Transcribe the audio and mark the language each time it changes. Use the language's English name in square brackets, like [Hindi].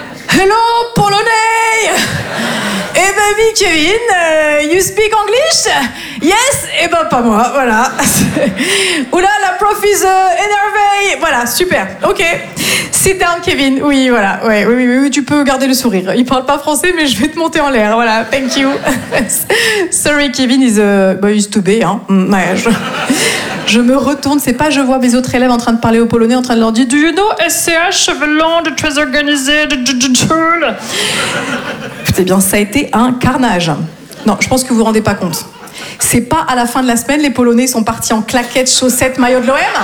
[English] Hello, Polonais! [French] Eh ben, oui, [English] Kevin, you speak English? Yes? [French] Eh ben, pas moi, voilà. Oula, la prof is énervée. Voilà, super, ok. [English] Sit down, Kevin. [French] Oui, voilà, ouais, oui, tu peux garder le sourire. Il parle pas français, mais je vais te monter en l'air, voilà, [English] thank you. Sorry, Kevin is he's too big, hein. [French] Ouais, je me retourne, c'est pas je vois mes autres élèves en train de parler au polonais, en train de leur dire, [English] do you know [French] SCH, Veland, très organisé, tool? Eh bien, ça a été un carnage. Non, je pense que vous ne vous rendez pas compte. C'est pas à la fin de la semaine, les Polonais sont partis en claquettes, chaussettes, maillot de l'OM.